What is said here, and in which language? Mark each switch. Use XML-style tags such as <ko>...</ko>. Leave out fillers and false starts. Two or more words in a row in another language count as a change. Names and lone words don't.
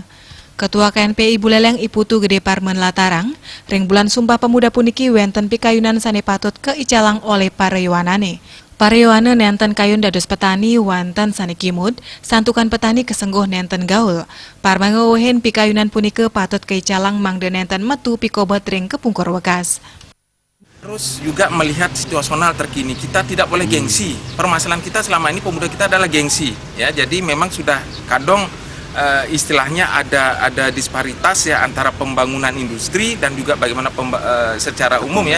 <ban>Ketua KNPI Buleleng Iputu Gede Parmen Latarang, ring bulan Sumpah Pemuda puniki wenten pikayunan sane patut keicalang oleh parayawanane. Parayawana nenten kayun dados petani wanten sane kimud, santukan petani kesengguh nenten gaul. Parmangohen pikayunan punika patut keicalang mangde nenten metu pikobot ring kepungkur wekas.</ban> <id>Terus juga melihat situasional terkini, kita tidak boleh gengsi. Permasalahan kita selama ini pemuda kita adalah gengsi, ya. Jadi memang sudah kadang istilahnya ada disparitas ya antara pembangunan industri dan juga bagaimana secara umum ya.</id>